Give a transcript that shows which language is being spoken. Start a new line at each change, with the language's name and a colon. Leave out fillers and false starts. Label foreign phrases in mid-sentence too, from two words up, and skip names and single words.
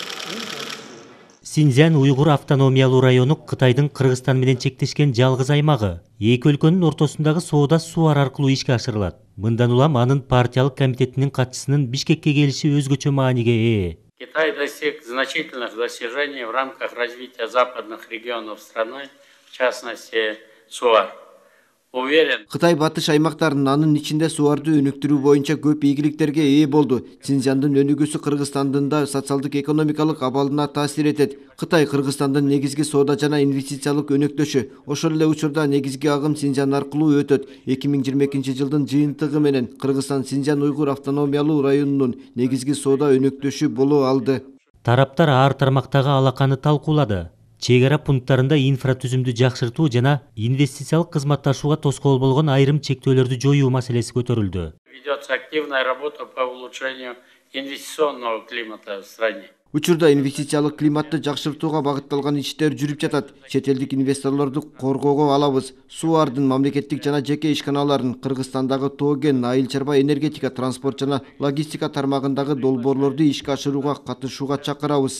Kyrgyz: Синьцзян уйгур автономиялуу району Кытайдын Кыргызстан менен чектешкен жалгыз аймагы. Эки өлкөнүн ортосундагы соода сууар аркылуу ишке ашырылат. Мындан улам анын партиялык комитетинин катчысынын Бишкекке келиши өзгөчө мааниге ээ.
Russian: Китай достиг значительных достижений в рамках развития западных регионов страны, в частности, СУАР. Уверен.
Kyrgyz: Кытай батыш аймактарын анын ичинде сууарды өнүктүрүү боюнча көп ийгиликтерге ээ болду. Синьцзяндын өнүгүүсү Кыргызстандын да социалдык экономикалык абалына таасир этет. Кытай Кыргызстандын негизги соода жана инвестициялык өнөктөшү. Ошол эле учурда негизги агым Синьцзян аркылуу өтөт. 2022 жылдын жыйынтыгы менен Кыргызстан Синьцзян уйгур автономиялуу районунун негизги соода өнөктөшү боло алды. Тараптар ар тармактагы алаканы талкуулады. Чек ара пункттарында инфратүзүмдү жакшыртуу жана инвестициялык кызматташууга тоскоол болгон айрым чектөөлөрдү жоюу маселеси көтөрүлдү.
Russian: Ведется активная работа по улучшению инвестиционного климата в стране.
Kyrgyz: Учурда инвестициялык климатты жакшыртууга багытталган иштер жүрүп жатат. Чет элдик инвесторлорду коргоого алабыз. СУАРдын мамлекеттик жана жеке ишканаларын Кыргызстандагы тоо-кен, айыл чарба энергетика, транспорт жана логистика тармагындагы долбоорлорду ишке ашырууга катышууга чакырабыз.